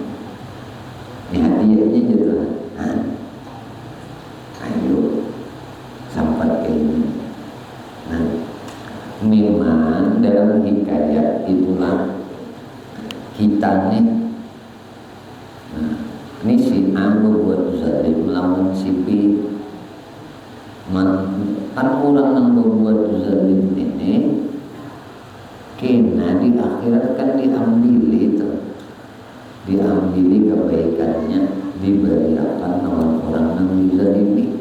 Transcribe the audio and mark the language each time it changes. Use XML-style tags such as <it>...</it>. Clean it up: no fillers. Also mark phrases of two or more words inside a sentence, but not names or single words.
<bjn>Ini hadiahnya gitu. Ayo sampai ke ini. Nah, memang dalam hikayat itulah kita nih. Ini si A berbuat zalim melawan si B. Kan orang yang berbuat zalim ini kena di akhirat kan diambil kebaikannya, diberikan lawan orang yang dizalimi.</bjn>